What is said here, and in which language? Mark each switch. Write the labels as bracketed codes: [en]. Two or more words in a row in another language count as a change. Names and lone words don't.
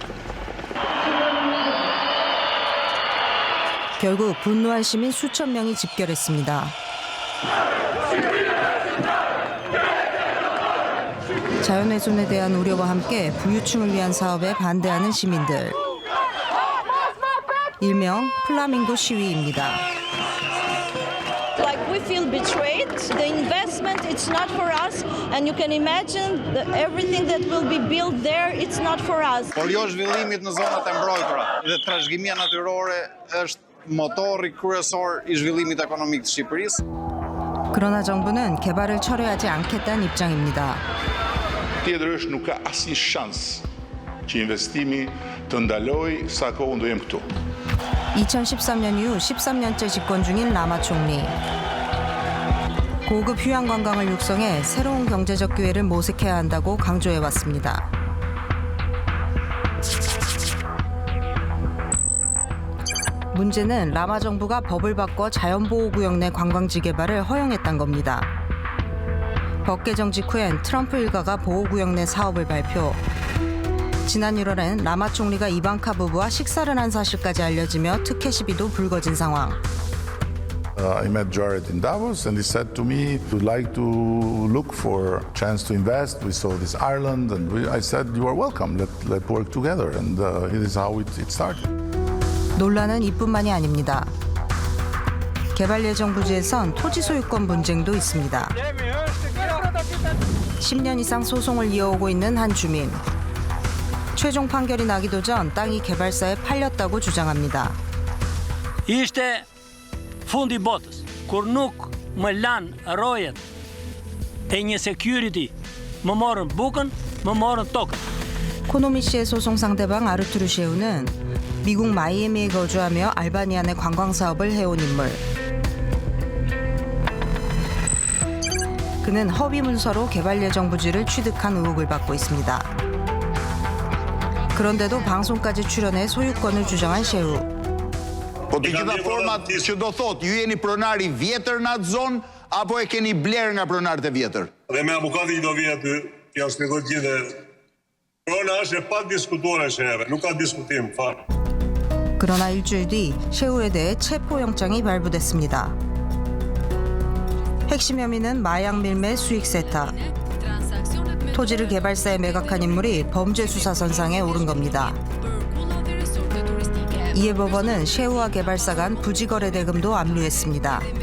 [ko] 결국 분노한 시민 수천 명이 집결했습니다. 자연훼손에 대한 우려와 함께 부유층을 위한 사업에 반대하는 시민들. 일명 플라밍고 시위입니다. [en] Like we feel betrayed. The investment, it's not for us, and you can imagine everything that will be built there, it's not for us. [sq] Por jo zhvillimit në zonat e mbrojtura dhe trashëgimia natyrore është motori kryesor i zhvillimit ekonomik të Shqipërisë. [ko] 그러나 정부는 개발을 철회하지 않겠다는 입장입니다. [sq] Tjetër është nuk ka asnjë shans që investimi të ndalojë sa kohë do jem këtu. [ko] 2013년 이후 13년째 집권 중인 라마 총리. 고급 휴양 관광을 육성해 새로운 경제적 기회를 모색해야 한다고 강조해왔습니다. 문제는 라마 정부가 법을 바꿔 자연보호구역 내 관광지 개발을 허용했단 겁니다. 법 개정 직후엔 트럼프 일가가 보호구역 내 사업을 발표. 지난 1월엔 라마 총리가 이방카 부부와 식사를 한 사실까지 알려지며 특혜 시비도 불거진 상황. [en] I met Jared in Davos and he said to me, would like to look for a chance to invest. We saw this Ireland and I said, you are welcome. Let's work together. And it is how it started. [ko] 논란은 이뿐만이 아닙니다. 개발 예정 부지에선 토지 소유권 분쟁도 있습니다. 10년 이상 소송을 이어오고 있는 한 주민. 최종 판결이 나기도 전 땅이 개발사에 팔렸다고 주장합니다. [sq] Ishte fundi botës, kur nuk më lanë rojet e një security, më morën bukën, më morën tokën. [ko] 코노미 씨의 소송 상대방 아르투르 셰우는 미국 마이애미에 거주하며 알바니아 내 관광 사업을 해온 인물. 그는 허위 문서로 개발 예정 부지를 취득한 의혹을 받고 있습니다. 그런데도 방송까지 출연해 소유권을 주장한 셰우. [sq] Po të gjitha format që do thotë, ju jeni pronari vjetër në atë zonë apo e keni bler nga pronarët e vjetër? Dhe me avukati që do vjen aty, ja shpjegoj gjithë. Prona është e pa diskutuar sheheve, nuk ka diskutim fare. [ko] 그러나 일주일 뒤 셰우에 대해 체포영장이 발부됐습니다. 핵심 혐의는 마약 밀매 수익 세탁. 토지를 개발사에 매각한 인물이 범죄 수사 선상에 오른 겁니다. 이에 법원은 셰우와 개발사 간 부지 거래 대금도 압류했습니다.